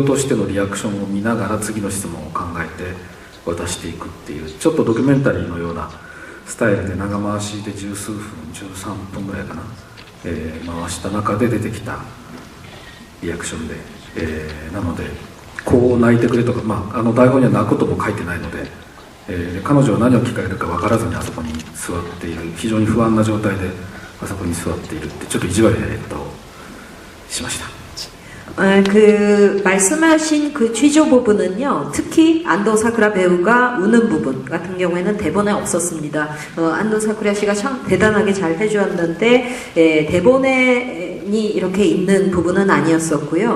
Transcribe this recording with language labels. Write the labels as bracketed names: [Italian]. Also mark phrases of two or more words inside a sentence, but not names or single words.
[Japanese] としてのリアクションを見ながら次の質問を考えて渡していくっていうちょっとドキュメンタリーのようなスタイルで長回しで十数分13分ぐらいかな、回した中で出てきたリアクションで、なのでこう泣いてくれとか、台本には泣くことも書いてないので、彼女は何を聞かれるか分からずにあそこに座っている非常に不安な状態であそこに座っているってちょっと意地悪なやり方をしました。 [Korean] 그 말씀하신 그 취조 부분은요, 특히 안도 사쿠라 배우가 우는 부분 같은 경우에는 대본에 없었습니다. 안도 사쿠라 씨가 참 대단하게 잘 해주었는데 대본이 이렇게 있는 부분은 아니었었고요.